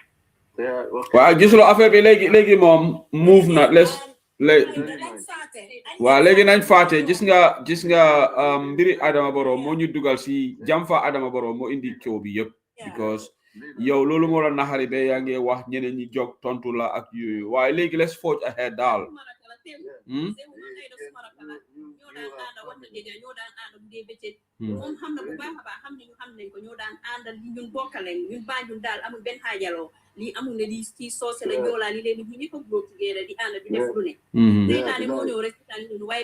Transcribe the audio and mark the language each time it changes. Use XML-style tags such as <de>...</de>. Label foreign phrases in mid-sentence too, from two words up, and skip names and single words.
<wo>waaw gisuloo affaire bi léegi moom move na waaw léegi nañ faate gis nga mbiri Adama Barrow moo ñu dugal si jamfa Adama Barrow moo indi coow bi yëpp because yow loolu moo la naxari ba yaa ngi wax ñeneen ñi jóg tontu la ak yooyu waaye léegi</wo> <en>let's forge ahead</en> <wo>daal moom xam na bu baax a baax xam nañ ko ñoo daan àndal li ñun bokkalen ñun Banjul daal amul benn xaajaloo lii amul ne lii ci soose la joolaa li leen ñu ñëpp a góor tugéera di ànd di def lu ne seetaane moo ñëw rek seetaane waaye</wo>